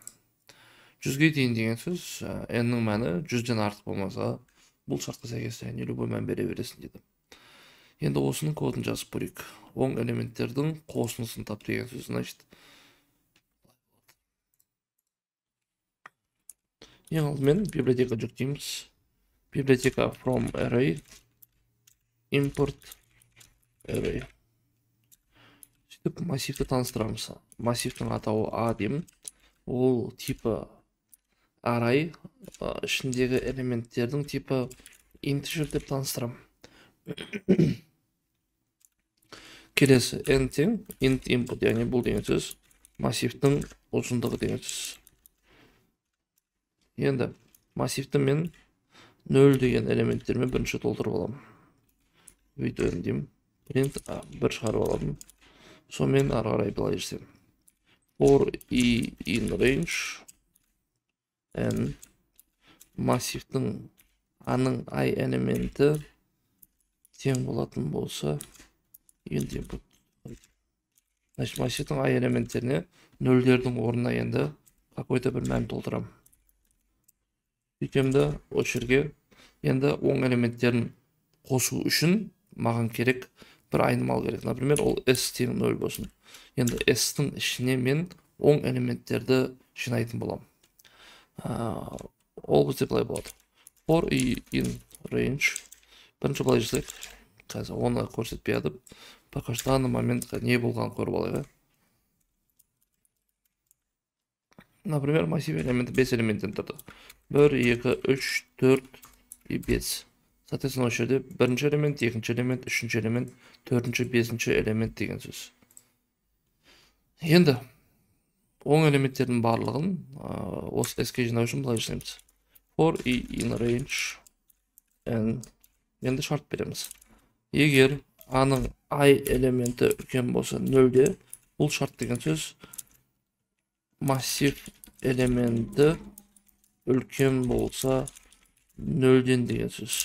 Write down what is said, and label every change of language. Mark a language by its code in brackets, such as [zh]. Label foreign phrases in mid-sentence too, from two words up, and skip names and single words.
[kk] 100-ге дейін деген сөз n-нің мәні 100-ден артық болмаса, бұл шартқа сәйкес любой мән бере бересің дейді. Енді осының кодын жазып көрейік. Оң элементтердің қосындысын тап деген сөз, значит, ең алдымен библиотека жүктейміз. [en] Библиотека from array import array. [kk] Сөйтіп массивті таныстырамыз. Массивтің атауы A деймін. Ол типі array, ішіндегі элементтердің типі integer деп таныстырам. Келесі n тең int input, яғни бұл деген сөз массивтің ұзындығы деген сөз. Енді массивті мен 0 деген элементтермен бірінші толтырып аламын. Өйтіп деймін. Print бір шығарып аламын. Сонымен ары қарай былай жүрсем. [en] For i in range n [kk] массивтің a-ның i элементі тең болатын болса, енді input. Значит, массивтің i элементтеріне нөлдердің орнына енді какой-то бір мән толтырам. Сөйтемді очерге енді оң элементтерін қосу үшін маған керек бір айнымал керек. Например, ол s тең 0 болсын. Енді s-тің ішіне мен оң элементтерді жинайтын болам. Ол бізде былай болады. [en] For i in range. [kk] Бірінші былай жасайық. Қазір оны көрсетпей адып, [ru] пока что данный моментқа [kk] не болған көріп алайық. Например, массив элементі 5 элементтен тұрды. 1, 2, 3, 4 и 5. Соответственно, осы жерде бірінші элемент, екінші элемент, үшінші элемент, төртінші, бесінші элемент деген сөз. Енді оң элементтердің барлығын осы s-ке жинау үшін былай жасаймыз. [en] For i in range n. [kk] Енді шарт береміз. Егер a-ның i элементі үлкен болса 0-де, бұл шарт деген сөз массив элементі үлкен болса 0-ден деген сөз.